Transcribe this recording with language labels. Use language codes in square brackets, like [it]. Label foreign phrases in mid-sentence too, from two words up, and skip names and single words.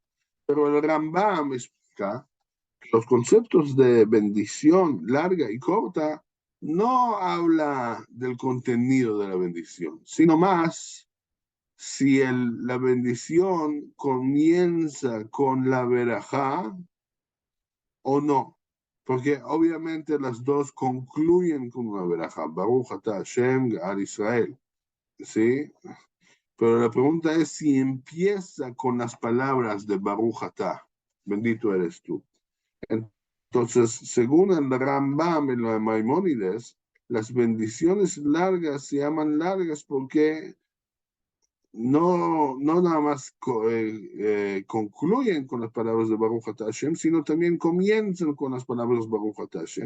[es] Pero el Rambam explica que los conceptos de bendición larga y corta no habla del contenido de la bendición, sino más si la bendición comienza con la verajá o no. Porque obviamente las dos concluyen con una verajá. [he] ברוך אתה השם על ישראל. ¿Sí? [es] Pero la pregunta es si empieza con las palabras de [he] ברוך אתה. [es] Bendito eres tú. Entonces, según el Rambam en la Maimónides, las bendiciones largas se llaman largas porque no nada más concluyen con las palabras de [he] ברוך אתה השם, [es] sino también comienzan con las palabras de [he] ברוך אתה השם.